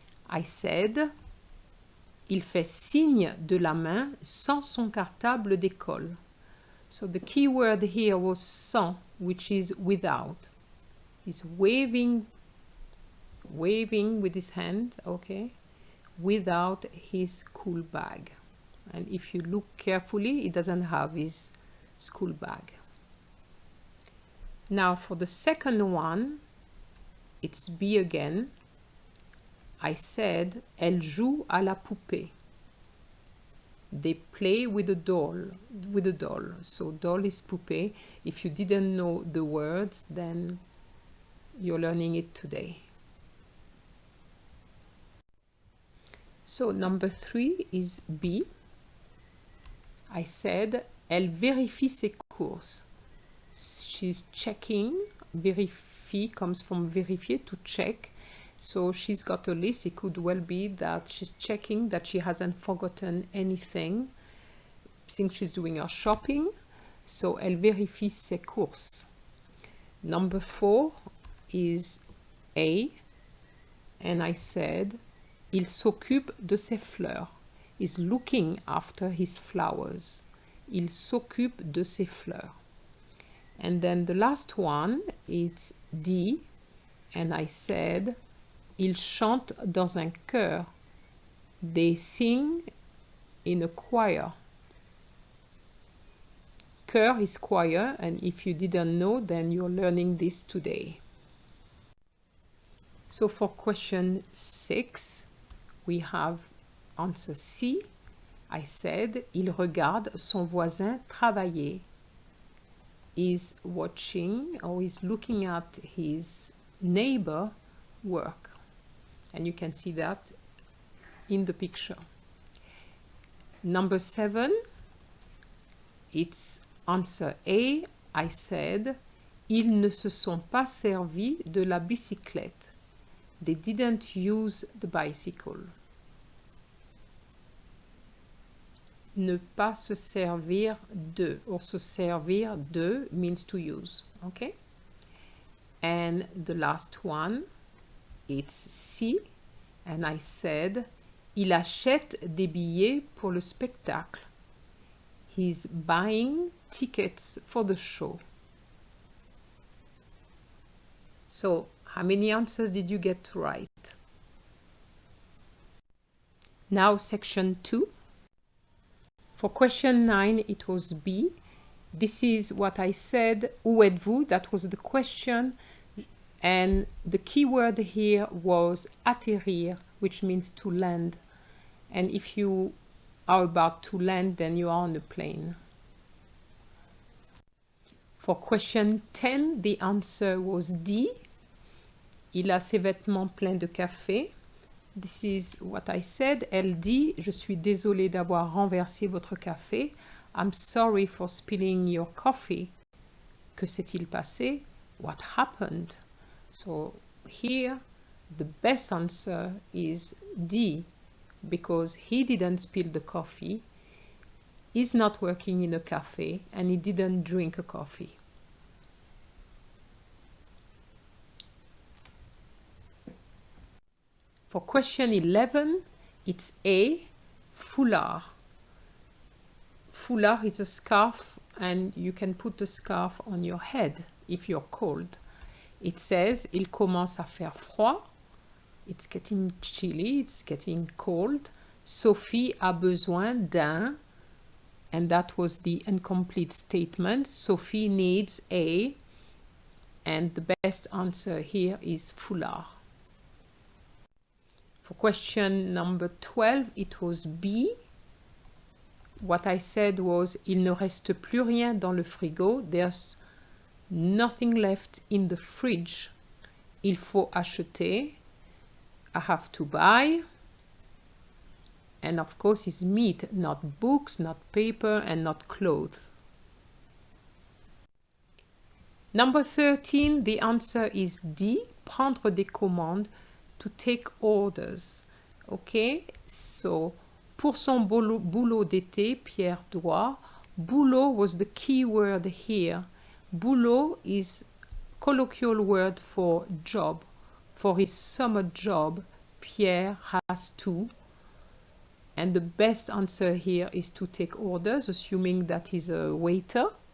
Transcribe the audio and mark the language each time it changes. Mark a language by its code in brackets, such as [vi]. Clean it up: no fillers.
[en] I said, [fr] il fait signe de la main sans son cartable d'école. [en] So the key word here was sans, which is without. He's waving with his hand, okay, without his school bag. And if you look carefully, he doesn't have his school bag. Now for the second one, it's B again. I said, [fr] elle joue à la poupée. [en] They play with a doll, So doll is poupée. If you didn't know the words, then you're learning it today. So number 3 is B. I said, [fr] elle vérifie ses courses. [en] She's checking. Vérifie comes from vérifier, to check. So she's got a list. It could well be that she's checking that she hasn't forgotten anything since she's doing her shopping. So [fr] elle vérifie ses courses. [en] Number 4 is A. And I said, [fr] il s'occupe de ses fleurs. [en] Is looking after his flowers. [fr] Il s'occupe de ses fleurs. [en] And then the last one is D. And I said, [fr] ils chantent dans un chœur. [en] They sing in a choir. Chœur is choir, and if you didn't know, then you're learning this today. So for question 6, we have answer C. I said, [fr] il regarde son voisin travailler. [en] Is watching or is looking at his neighbor work. And you can see that in the picture. Number 7, it's answer A. I said, [fr] ils ne se sont pas servis de la bicyclette. [en] They didn't use the bicycle. [fr] Ne pas se servir de, or se servir de [en] means to use, okay? And the last one, it's C, and I said, [fr] il achète des billets pour le spectacle. [en] He's buying tickets for the show. So, how many answers did you get right? Now, section 2. For question 9, it was B. This is what I said. [fr] Où êtes-vous? [en] That was the question. And the key word here was atterrir, which means to land. And if you are about to land, then you are on a plane. For question 10, the answer was D. [fr] Il a ses vêtements pleins de café. [en] This is what I said. [fr] Elle dit, je suis désolée d'avoir renversé votre café. [en] I'm sorry for spilling your coffee. [fr] Que s'est-il passé? [en] What happened? So here, the best answer is D, because he didn't spill the coffee. He's not working in a cafe, and he didn't drink a coffee. For question 11, it's A, foulard. Foulard is a scarf, and you can put the scarf on your head if you're cold. It says, [fr] il commence à faire froid. [en] It's getting chilly, it's getting cold. [fr] Sophie a besoin d'un, [en] and that was the incomplete statement. Sophie needs a, and the best answer here is foulard. For question number 12, it was B. What I said was, [fr] il ne reste plus rien dans le frigo. [en] There's nothing left in the fridge. [fr] Il faut acheter. [en] I have to buy. And of course, it's meat, not books, not paper, and not clothes. Number 13, the answer is D. [fr] Prendre des commandes, [en] to take orders. Okay, so [fr] pour son boulot d'été, Pierre doit. [en] Boulot was the key word here. Boulot is colloquial word for job. For his summer job, Pierre has to. And the best answer here is to take orders, assuming that he's a waiter.